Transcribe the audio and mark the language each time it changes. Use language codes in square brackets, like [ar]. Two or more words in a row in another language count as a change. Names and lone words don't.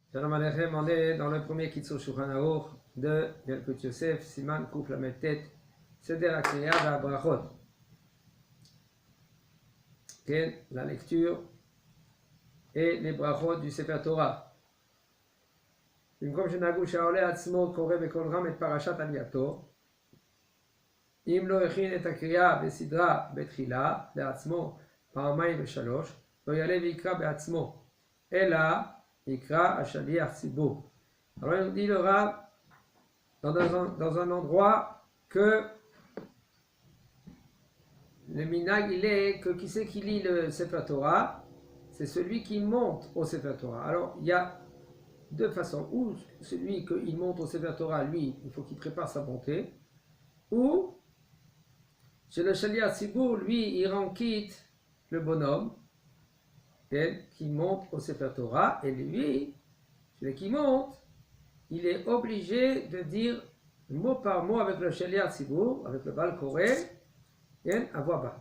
[he] שלום עליכם, [fr] on est dans le premier Kitzur Shulchan Aruch de Yalkut Yosef, [he] סימן קוף למד טית, סדר הקריאה והברכות. [fr] La lecture et les brachot du [he] ספר תורה. במקום שנהגו שהעולה עצמו קורא בקול רם את פרשת עלייתו, אם לא הכין את הקריאה בסדרה בתחילה לעצמו פעמיים ושלוש, לא יעלה ויקרא בעצמו, אלא יקרא השליח ציבור. [fr] Alors il nous dit le Rav dans un endroit que le minag il est que qui c'est qui lit le [he] ספר תורה, [fr] c'est celui qui monte au [he] ספר תורה. [fr] Alors il y a deux façons, ou celui qui monte au [he] ספר תורה, [fr] lui, il faut qu'il prépare sa montée, ou chez le [he] שליח ציבור, [fr] lui, il rend quitte le bonhomme qui monte au [he] ספר תורה, [fr] et lui, celui qui monte, il est obligé de dire mot par mot avec le [he] שליח ציבור, [fr] avec le [he] בעל קורא, [fr] à voix basse.